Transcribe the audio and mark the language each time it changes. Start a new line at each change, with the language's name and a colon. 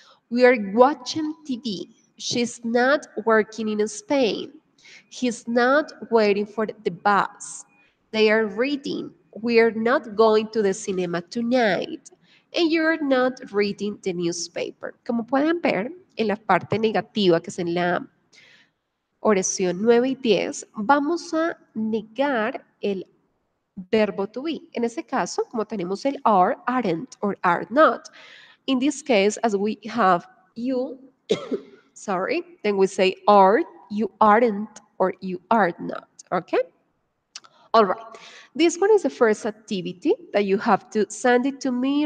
English: We are watching TV. She's not working in Spain. He's not waiting for the bus. They are reading. We're not going to the cinema tonight. And you're not reading the newspaper.
Spanish: Como pueden ver, en la parte negativa, que es en la oración 9 y 10, vamos a negar el verbo to be. En ese caso, como tenemos el are, aren't, or are not.
English: In this case, as we have you, sorry, then we say are, you aren't, or you are not. Okay? All right. This one is the first activity that you have to send it to me.